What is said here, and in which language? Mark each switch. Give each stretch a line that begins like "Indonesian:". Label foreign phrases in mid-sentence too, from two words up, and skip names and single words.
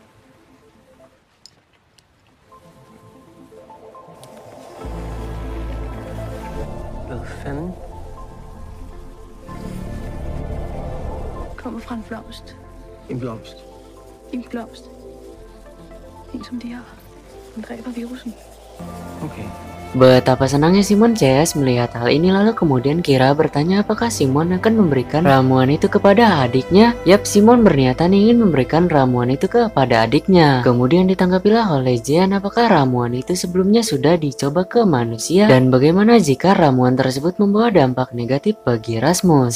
Danish: Hvad fanden? Kommer fra en blomst. En blomst. En blomst. En som de har. Den dræber virusen. Okay.
Indonesian: Betapa senangnya Simon CS melihat hal ini, lalu kemudian Kira bertanya apakah Simon akan memberikan ramuan itu kepada adiknya. Yap, Simon berniatan ingin memberikan ramuan itu kepada adiknya. Kemudian ditanggapilah oleh Jean apakah ramuan itu sebelumnya sudah dicoba ke manusia dan bagaimana jika ramuan tersebut membawa dampak negatif bagi Rasmus.